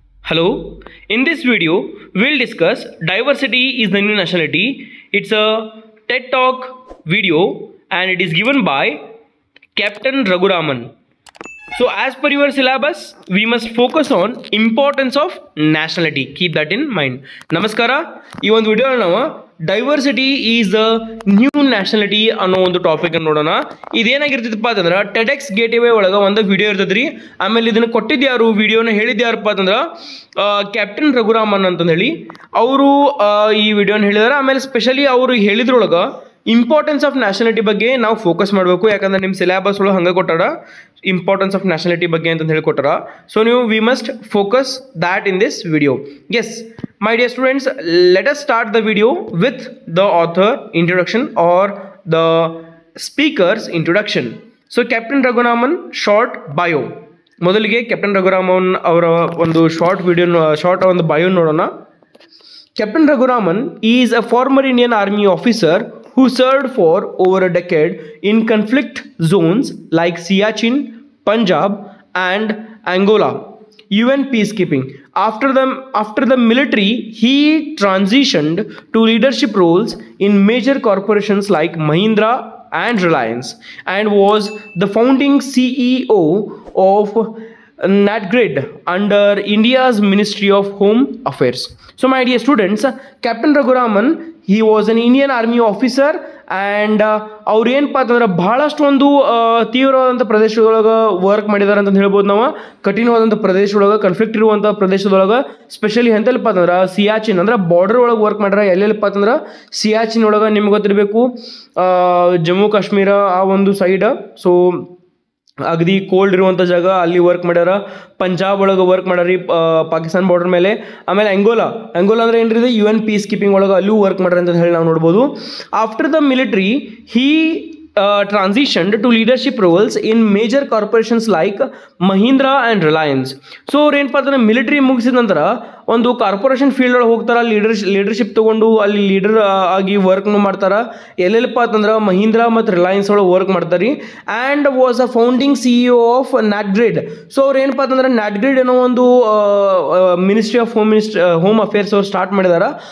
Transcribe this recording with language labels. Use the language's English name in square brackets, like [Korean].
[English] Hello, in this video we'll discuss diversity is the new nationality. It's a TED Talk video and it is given by Captain Raghuraman. So as per your syllabus, we must focus on importance of nationality. Keep that in mind. Namaskara. [Kannada] ಈ ಒಂದು video ನಾವು [English] diversity is the new nationality [Kannada] ಅನ್ನೋ ಒಂದು topic ಅನ್ನು ನೋಡೋಣ. ಇದೇನಾಗಿರ್ತೈತಪ್ಪ ಅಂತಂದ್ರೆ ಟೆಡೆಕ್ಸ್ gateway ಒಳಗೆ ಒಂದು ವಿಡಿಯೋ ಇರ್ತದ್ರಿ. ಆಮೇಲೆ ಇದನ್ನು ಕೊಟ್ಟಿದ್ಯಾರು ವಿಡಿಯೋನ ಹೇಳಿದ್ಯಾರಪ್ಪ ಅಂತಂದ್ರೆ ಕ್ಯಾಪ್ಟನ್ ರಘುರಾಮನ್ ಅಂತಂದು ಹೇಳಿ ಅವರು ಈ ವಿಡಿಯೋನ ಹೇಳಿದಾರೆ. ಆಮೇಲೆ ಸ್ಪೆಷಲಿ ಅವರು ಹೇಳಿದ್ರೊಳಗೆ [English] importance of nationality [Kannada] ಬಗ್ಗೆ ನಾವು ಫೋಕಸ್ ಮಾಡಬೇಕು. ಯಾಕಂದ್ರೆ ನಿಮ್ಮ ಸಿಲೆಬಸ್ ಒಳಗೆ ಹಂಗೆ ಕೊಟ್ಟಾರ [English] importance of nationality [Kannada] ಬಗ್ಗೆ ಅಂತ ಹೇಳಿ ಕೊಟ್ಟಾರ. [English] So ನೀವು we must focus that in this video. Yes my dear students, let us start the video with the author introduction or the speaker's introduction. So Captain Raghuraman short bio. [Kannada] ಮೊದಲಿಗೆ captain Raghuraman ಅವರ ಒಂದು short ಒಂದು bio ನೋಡೋಣ. [English] Captain Raghuraman is a former Indian Army officer who served for over a decade in conflict zones like Siachen, Punjab and Angola. UN peacekeeping. After the military, he transitioned to leadership roles in major corporations like Mahindra and Reliance, and was the founding CEO of NatGrid under India's Ministry of Home Affairs. So my dear students, Captain Raghuraman, he was an Indian Army officer and [Kannada] ಅವ್ರು ಏನಪ್ಪ ಅಂತಂದ್ರೆ ಬಹಳಷ್ಟು ಒಂದು ತೀವ್ರವಾದಂಥ ಪ್ರದೇಶದೊಳಗೆ work ಮಾಡಿದಾರೆ ಅಂತ ಹೇಳ್ಬೋದು. ನಾವು ಕಠಿಣವಾದಂಥ ಪ್ರದೇಶದೊಳಗೆ ಕಾನ್ಫ್ಲಿಕ್ಟ್ ಇರುವಂಥ ಪ್ರದೇಶದೊಳಗೆ ಸ್ಪೆಷಲಿ ಎಂತೆಲ್ಲಪ್ಪ ಅಂತಂದ್ರೆ ಸಿಯಾಚಿನ್ ಅಂದ್ರೆ ಬಾರ್ಡರ್ ಒಳಗೆ ವರ್ಕ್ ಮಾಡ್ಯಾರ. ಎಲ್ಲೆಲ್ಲಪ್ಪ ಅಂತಂದ್ರೆ ಸಿಯಾಚಿನ್ ಒಳಗೆ ನಿಮ್ಗೆ ಗೊತ್ತಿರಬೇಕು ಜಮ್ಮು ಕಾಶ್ಮೀರ ಆ ಒಂದು ಸೈಡ್. ಸೊ ಅಗದಿ ಕೋಲ್ಡ್ ಇರುವಂಥ ಜಾಗ ಅಲ್ಲಿ ವರ್ಕ್ ಮಾಡ್ಯಾರ. ಪಂಜಾಬ್ ಒಳಗೆ ವರ್ಕ್ ಮಾಡ್ಯಾರಿ ಪಾಕಿಸ್ತಾನ ಬಾರ್ಡರ್ ಮೇಲೆ. ಆಮೇಲೆ ಅಂಗೋಲಾ ಅಂದ್ರೆ ಏನ್ರಿ UN ಪೀಸ್ ಕೀಪಿಂಗ್ ಒಳಗೆ ಅಲ್ಲೂ ವರ್ಕ್ ಮಾಡ್ಯಾರ ಅಂತ ಹೇಳಿ ನಾವು ನೋಡ್ಬೋದು. [English] After the military he transitioned to leadership roles in major corporations like Mahindra and Reliance. [Kannada] So ಅವ್ರು ಏನಪ್ಪ ಅಂತಂದ್ರೆ ಮಿಲಿಟರಿ ಮುಗಿಸಿದ ನಂತರ ಒಂದು ಕಾರ್ಪೊರೇಷನ್ ಫೀಲ್ಡ್ ಒಳಗೆ ಹೋಗ್ತಾರ. ಲೀಡರ್ಶಿಪ್ ತಗೊಂಡು ಅಲ್ಲಿ ಲೀಡರ್ ಆಗಿ ವರ್ಕ್ನು ಮಾಡ್ತಾರ. ಎಲ್ಲೆಲ್ಲಪ್ಪ ಅಂತಂದ್ರೆ ಮಹೀಂದ್ರಾ ಮತ್ತು ರಿಲಯನ್ಸ್ ಒಳಗೆ ವರ್ಕ್ ಮಾಡ್ತಾರೆ. [English] And was a founding CEO of NatGrid. [Kannada] So ಅವ್ರು ಏನಪ್ಪ ಅಂತಂದ್ರೆ NatGrid ಅನ್ನೋ ಒಂದು ಮಿನಿಸ್ಟ್ರಿ ಆಫ್ ಹೋಮ್ ಅಫೇರ್ಸ್ ಅವ್ರು ಸ್ಟಾರ್ಟ್ ಮಾಡಿದಾರ.